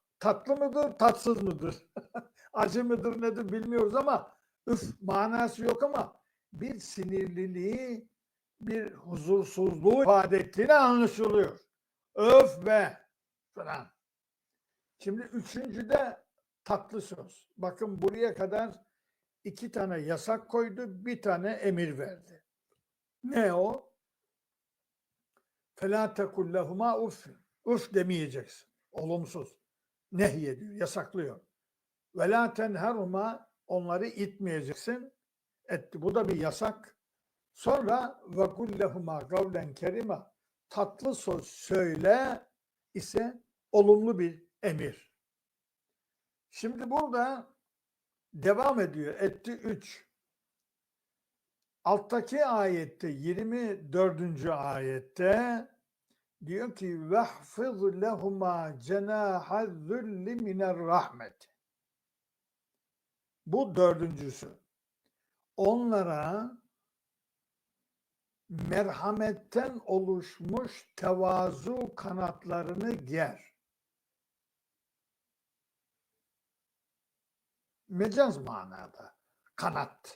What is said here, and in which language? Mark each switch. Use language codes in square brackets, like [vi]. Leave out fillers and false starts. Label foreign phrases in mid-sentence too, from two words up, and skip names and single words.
[tr] Tatlı mıdır, tatsız mıdır? Acı mıdır, nedir bilmiyoruz ama üf manası yok ama bir sinirliliği, bir huzursuzluğu ifade ettiğini anlaşılıyor. Öf be falan. Şimdi üçüncüde tatlı söz. Bakın buraya kadar 2 tane yasak koydu, bir tane emir verdi. Ne o? [ar] فَلَا تَكُلْ لَهُمَا اُفٍ [tr] Uf demeyeceksin. Olumsuz. Nehyediyor, yasaklıyor. [ar] وَلَا تَنْهَرُمَا [tr] onları itmeyeceksin. Etti. Bu da bir yasak. Sonra [ar] وَقُلْ لَهُمَا قَوْلًا كَرِيمًا [tr] tatlı söz söyle ise olumlu bir emir. Şimdi burada devam ediyor. Etti 3. Alttaki ayette 24. ayette diyor ki [ar] وَحْفِظْ لَهُمَا جَنَاحَ الذُّلِّ مِنَ الرَّحْمَةِ [tr] Bu dördüncüsü. Onlara merhametten oluşmuş tevazu kanatlarını ger. Mecaz manada kanat.